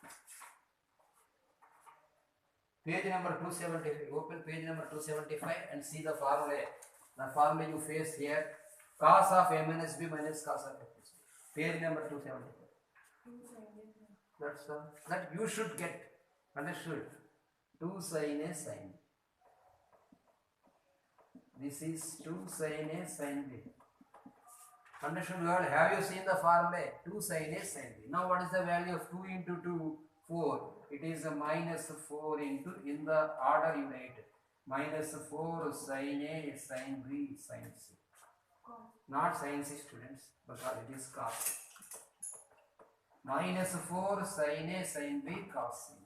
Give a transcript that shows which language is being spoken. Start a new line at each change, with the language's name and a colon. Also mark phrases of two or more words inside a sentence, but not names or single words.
English: Page number 275. Open page number 275 and see the formula. The formula you face here. Cos of a minus b minus cos of a plus b. Page number 275. That's all. That you should get. Understood? 2 sin a sin b. This is 2 sin a sin b. Understood? Well, have you seen the formula? 2 sin a sin b. Now what is the value of 2 into 2? 4. It is a minus 4 into, in the order you write, minus 4 sin a sin b sin c. Not sin c, students, because it is cos. Minus 4 sin a sin b cos c.